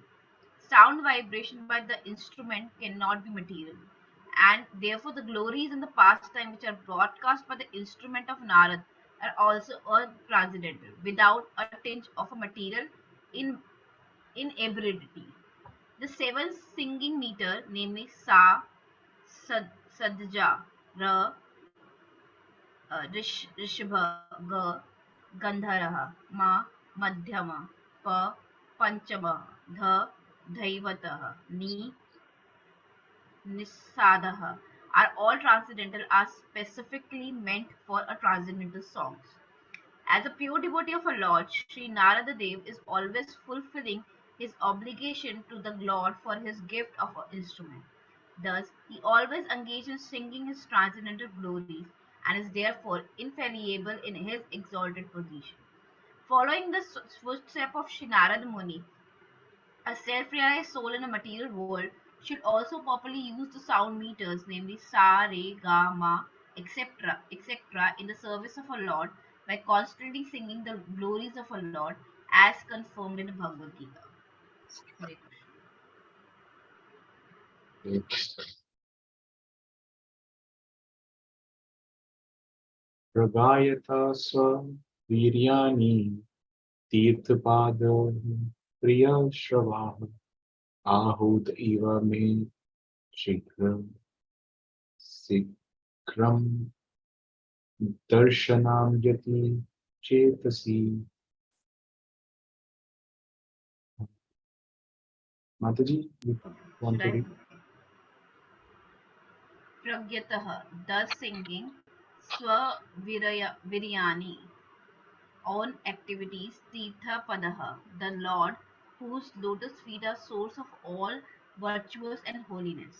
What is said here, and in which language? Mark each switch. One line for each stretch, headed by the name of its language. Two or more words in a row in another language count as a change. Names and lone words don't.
English: Sound vibration by the instrument cannot be material, and therefore the glories and the pastime which are broadcast by the instrument of Narad are also transcendental, without a tinge of a material in inability. The seven singing meter, namely Sa, Sadja, Ra, Rishabha, Ga, Gandhara, Ma, Madhyama, Pa, Panchama, Dha, Dhaivatah, Ni, Nisadaha are all transcendental, are specifically meant for a transcendental songs. As a pure devotee of our Lord, Sri Narada Dev is always fulfilling his obligation to the Lord for his gift of an instrument. Thus, he always engages in singing his transcendental glories and is therefore infallible in his exalted position. Following the footsteps of Sri Narada Muni, a self-realized soul in a material world should also properly use the sound meters, namely sa, re, ga, ma, etc., in the service of our Lord by constantly singing the glories of our Lord as confirmed in the Bhagavad Gita. Hare Krishna.
Sanskrit: Pragayata swa viryani tirthapada priya shravah ahud iva me shikram sikram darshanam yati chetasi.
English: Mataji, you want Should to I? read? Pragyatah, thus singing Viryani, on activities,
Sanskrit: Tirtha Padaha,
English: the Lord, whose lotus feet are source of all virtuous and holiness.